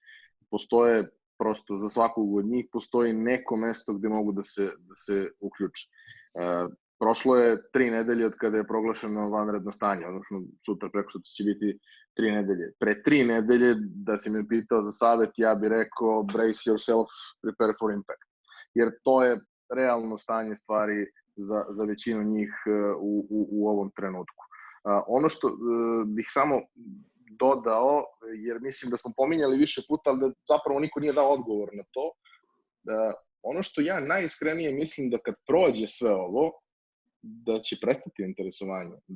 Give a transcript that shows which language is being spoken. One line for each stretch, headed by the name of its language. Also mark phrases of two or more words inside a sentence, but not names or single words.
Serbian: Postoje, prosto za svakog od njih postoji neko mesto gde mogu da se uključe. Prošlo je 3 nedelje od kada je proglašeno vanredno stanje, odnosno sutra preko sutra će biti 3 nedelje. Pre 3 nedelje, da si me pitao za savet, ja bih rekao
English: brace yourself, prepare for impact.
Serbian: Jer to je realno stanje stvari za većinu njih u ovom trenutku. Ono što bih samo dodao, jer mislim da smo pominjali više puta, ali da zapravo niko nije dao odgovor na to, ono što ja najiskrenije mislim da kad prođe sve ovo, da će prestati interesovanje.